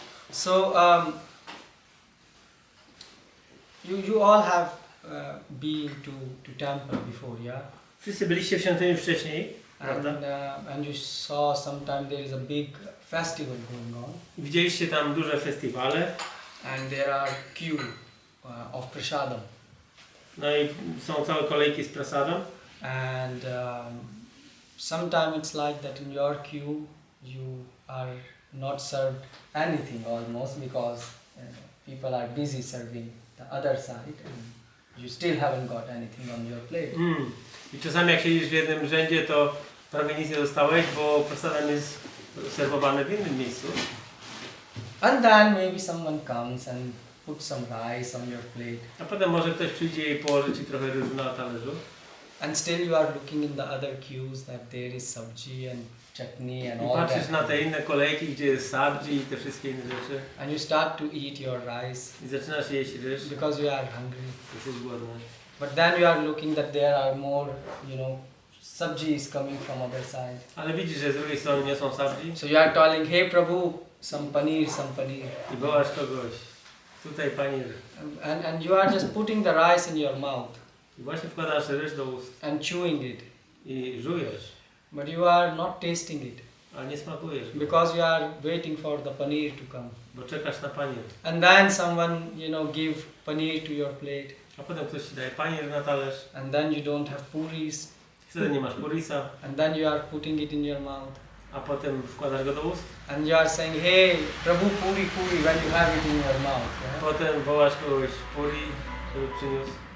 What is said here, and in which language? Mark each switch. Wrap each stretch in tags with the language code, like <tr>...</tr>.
<en>So you all have been to temple before, yeah?</en> <pl>Wszyscy byliście w świątyni wcześniej, prawda?</pl> <en>And you saw sometime there is a big festival going on,</en> <pl>Widzieliście tam duże festiwale,</pl> <en>and there are queue of prasadam,</en> <pl>no i są całe kolejki z prasadem.</pl> <en>and sometimes it's like that in your queue you are not served anything almost because people are busy serving the other side and you still haven't got anything on your plate.</en> <pl>I czasami jak siedzisz w jednym rzędzie, to prawie nic nie dostałeś, bo prasadem jest serwowany w innym miejscu.</pl> <en>And then maybe someone comes and puts some rice on your plate,</en> <pl>A potem może ktoś przyjdzie i położy ci trochę ryżu na talerzu.</pl> <en>and still you are looking in the other queues that there is sabji and chutney and</en> <pl>I</pl> <en>all</en> <pl>patrzysz</pl> <en>that,</en> <pl>na te inne kolejki, gdzie jest sabji i te wszystkie inne rzeczy.</pl> <en>and you start to eat your rice</en> <pl>I zaczynasz jeść ryż,</pl> <en>because you are hungry.</en> <pl>jesteś głodny.</pl> <en>But then you are looking that there are more, sabji is coming from other side.</en> <pl>Ale widzisz, że z drugiej strony nie są sabji</pl> <en>So you are telling, hey Prabhu, some paneer.</en> <pl>i wołasz kogoś. Tutaj panir.</pl> <en>And you are just putting the rice in your mouth</en> <pl>I właśnie wkładasz ryż do ust</pl> <en>and chewing it.</en> <pl>i żujesz,</pl> <en>But you are not tasting it</en> <pl>ale nie smakujesz go,</pl> <en>because you are waiting for the paneer to come.</en> <pl>bo czekasz na panir.</pl> <en>And then someone, give paneer to your plate.</en> <pl>A potem ktoś ci daje panir na talerz,</pl> <en>And then you don't have puris.</en> <pl>wtedy nie masz purisa,</pl> <en>And then you are putting it in your mouth.</en> <pl>a potem wkładasz go do ust.</pl> <en>And you are saying, hey Prabhu, puri when you have it in your mouth. Yeah?</en> <pl>Potem wołasz kogoś puri, żeby przyniósł.</pl>